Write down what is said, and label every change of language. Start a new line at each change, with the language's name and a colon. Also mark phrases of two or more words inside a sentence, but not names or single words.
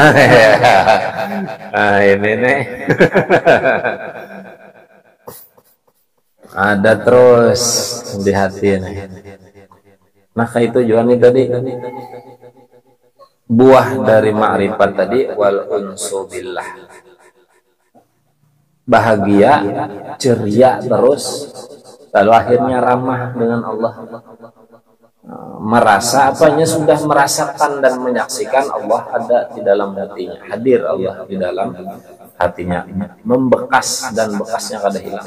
Indonesian: Nah ini nih ada terus di hati nih. Nah itu juga nih tadi buah dari ma'rifat tadi,
Arabic: والأنس بالله,
Indonesian: bahagia ceria terus, lalu akhirnya ramah dengan Allah, merasa apanya sudah merasakan dan menyaksikan Allah ada di dalam hatinya, hadir Allah di dalam hatinya, membekas dan bekasnya kada hilang.